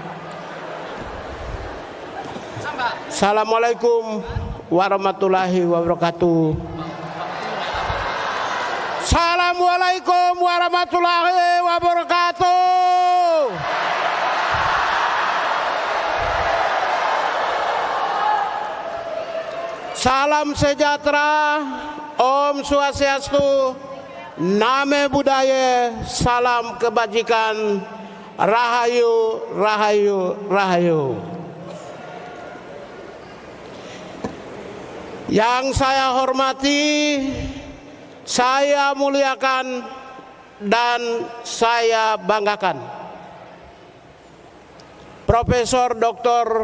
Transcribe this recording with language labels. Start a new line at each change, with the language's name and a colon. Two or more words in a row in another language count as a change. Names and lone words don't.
Arabic: السلام عليكم ورحمة الله وبركاته. السلام عليكم ورحمة الله وبركاته.
Indonesian: Salam sejahtera, Om Swastiastu, Namo Buddhaya, salam kebajikan, Rahayu, Rahayu, Rahayu. Yang saya hormati, saya muliakan, dan saya banggakan Profesor Dr.